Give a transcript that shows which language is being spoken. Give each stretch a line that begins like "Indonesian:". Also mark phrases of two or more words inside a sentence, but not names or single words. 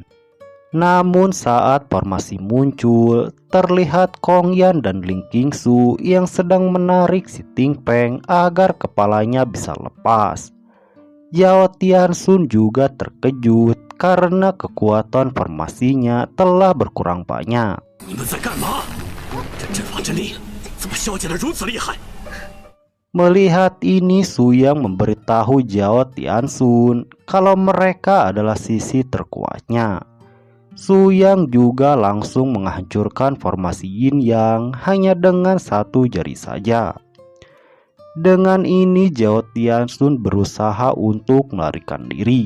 Indonesian: Namun saat formasi muncul, terlihat Kong Yan dan Ling Qingsu yang sedang menarik si Ting Peng agar kepalanya bisa lepas. Zhao Tianxun juga terkejut karena kekuatan formasinya telah berkurang banyak.
Chinese: 你们在干嘛？这阵法阵力怎么消减得如此厉害？
Indonesian: Melihat ini, Su Yang memberitahu Zhao Tianxun kalau mereka adalah sisi terkuatnya. Su Yang juga langsung menghancurkan formasi Yin Yang hanya dengan satu jari saja. Dengan ini Zhao Tianxun berusaha untuk melarikan diri.